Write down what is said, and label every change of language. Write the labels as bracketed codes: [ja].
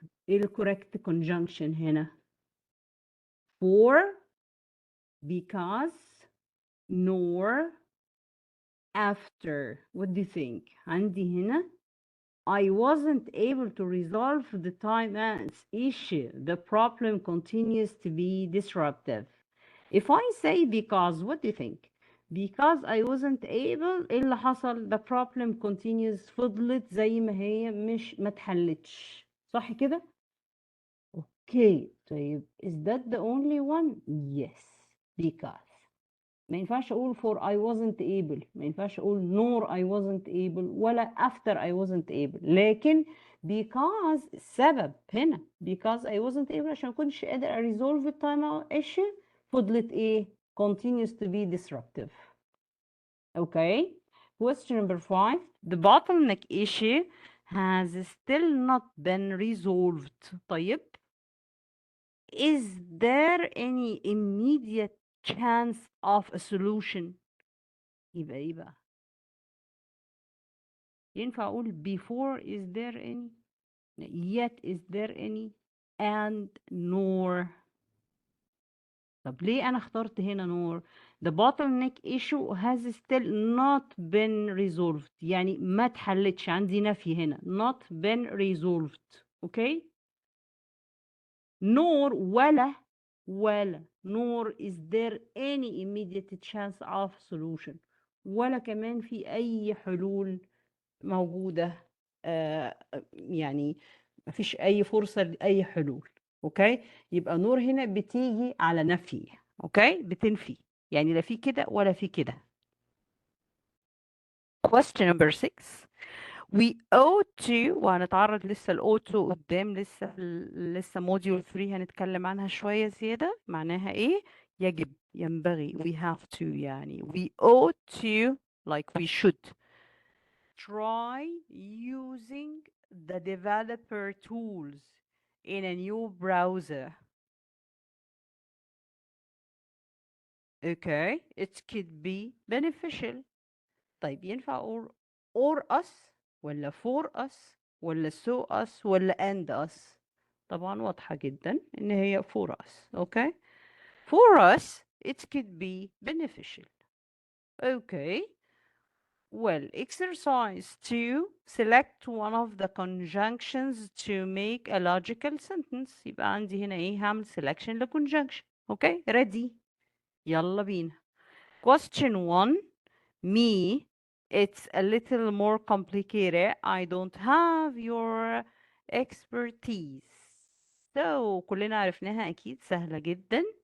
[ar] إيه ال [en] correct conjunction [ar] هنا؟ [en] For, because, nor, after. What do you think? [ar] عندي هنا [en] I wasn't able to resolve the timeouts issue. The problem continues to be disruptive. If I say because, what do you think? Because I wasn't able، [ar] ايه اللي حصل؟ [en] The problem continues، [ar] فضلت زي ما هي ما اتحلتش. صح كده؟ [en] Okay, [ar] طيب [en] is that the only one? Yes, because. [ar] ما ينفعش اقول [en] for I wasn't able، ما ينفعش اقول nor I wasn't able ولا after I wasn't able، [ar] لكن [en] because [ar] السبب هنا [en] because I wasn't able [ar] عشان ما كنتش قادر [en] resolve the time issue، [ar] فضلت ايه؟ [en] continues to be disruptive. Okay. Question number 5. The bottleneck issue has still not been resolved. [ar] طيب [en] is there any immediate chance of a solution؟ [ar] يبقى ايه بقى؟ ينفع اقول [en] before is there any، yet is there any، and nor. [ar] طب ليه انا اخترت هنا [en] nor؟ the bottleneck issue has still not been resolved. [ar] يعني ما اتحلتش، عندي نفي هنا [en] not been resolved. okay. nor ولا nor is there any immediate chance of solution. [ar] ولا كمان في أي حلول موجودة. يعني مفيش أي فرصة لأي حلول. اوكي، يبقى نور هنا بتيجي على نفي. اوكي، بتنفي، يعني لا في كده ولا في كده. [en] question number 6. we ought to، [ar] وهنتعرض لسه ال ought to قدام، لسه module 3 هنتكلم عنها شوية زيادة. معناها ايه؟ يجب، ينبغي، [en] we have to، [ar] يعني [en] we ought to like we should try using the developer tools in a new browser. Okay, it could be beneficial. [ar] طيب ينفع [en] or us ولا for us ولا so us ولا and us؟ [ar] طبعا واضحة جدا ان هي [en] for us. okay, for us it could be beneficial. okay, well, exercise 2, select one of the conjunctions to make a logical sentence. [ar] يبقى عندي هنا ايه؟ هعمل selection ل conjunction. [en] okay, ready، [ar] يلا بينا. [en] question 1. me, it's a little more complicated. I don't have your expertise. [ar] So كلنا عرفناها أكيد، سهلة جدا.